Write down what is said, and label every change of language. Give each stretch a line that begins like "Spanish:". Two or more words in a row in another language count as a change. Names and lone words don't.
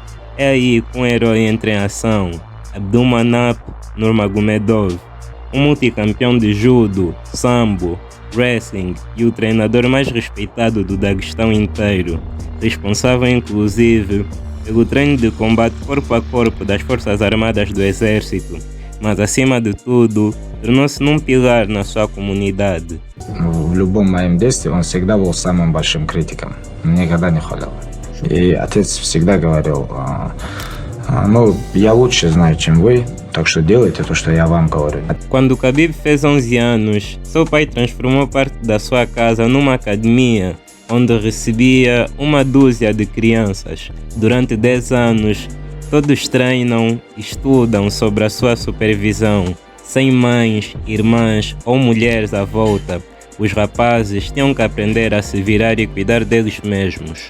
Portuguese: É aí que um herói entra em ação, Abdulmanap Nurmagomedov, um multicampeão de judo, sambo, wrestling e o treinador mais respeitado do Daguestão inteiro, responsável inclusive pelo treino de combate corpo a corpo das Forças Armadas do Exército, mas acima de tudo, tornou-se num pilar на sua comunidade.
Russian: В любом моем действии он всегда был самым большим критиком. Никогда не хвалил. И отец всегда говорил, ну, я лучше знаю, чем вы, так что делайте то, что я вам говорю.
Portuguese: Quando Khabib fez 11 anos, seu pai transformou parte da sua casa numa academia, onde recebia uma dúzia de crianças. Durante 10 anos, todos treinam e estudam sob a sua supervisão. Sem mães, irmãs ou mulheres à volta, os rapazes tinham que aprender a se virar e cuidar deles mesmos.